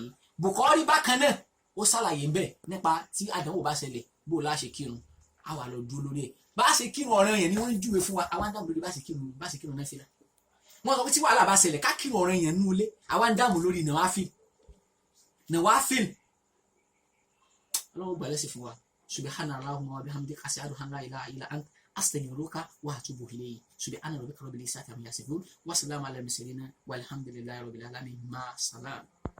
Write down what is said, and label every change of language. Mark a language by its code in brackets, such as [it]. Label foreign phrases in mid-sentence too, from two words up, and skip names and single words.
[yo] Bukhari bákan náà ó ṣàlàyé ń bẹ̀ nípa tí àdánwò bá ṣẹlẹ̀ bó o láṣẹ kírun á wà lọ dúró lórí ẹ̀ bá a ṣe kírun ọ̀ràn yẹn ni wọ́n ń júwe fún wa àwọn àdánwò lórí bá ṣe kírun náà fìlà. wọ́n sọ pé tí wàhálà bá ṣẹlẹ̀ ká kírun ọ̀ràn yẹn nínú ilé àwọn àdánwò lórí nawafil ọlọ́run gbà lẹ́sìn fún wa. [ar] سبحانك اللهم وبحمدك أشهد أن لا إله إلا أنت أستغفرك وأتوب إليك. سبحان ربك رب العزة عما يصفون وسلام على المرسلين والحمد لله رب العالمين. مع السلامة.